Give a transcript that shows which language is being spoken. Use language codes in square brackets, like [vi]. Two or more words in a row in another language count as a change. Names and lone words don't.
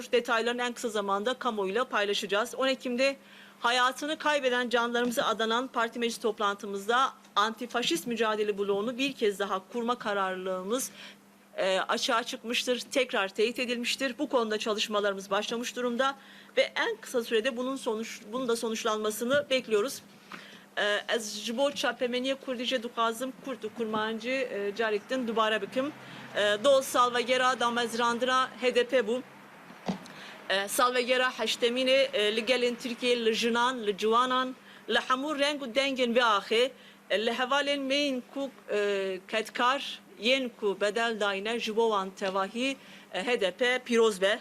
[tr] Detaylarını en kısa zamanda kamuoyuyla paylaşacağız. 10 Ekim'de hayatını kaybeden canlarımıza adanan parti meclis toplantımızda antifaşist mücadele bloğunu bir kez daha kurma kararlılığımız açığa çıkmıştır, tekrar teyit edilmiştir. Bu konuda çalışmalarımız başlamış durumda ve en kısa sürede bunun da sonuçlanmasını bekliyoruz. [ku] Ez ji bo çapemeniye Kurdîce dixwazim Kurd û kurmancî carek din dubare bikim. Do salvegera damezrandina HDP bû. Salvegera heştemînê li gelên Tirkiye li jinan, li ciwanan, li hemû reng û dengên vê axê li hevalên mêyên ku ketkar yên ku bedel dayne ji bo wan tevahî HDP pîroz be.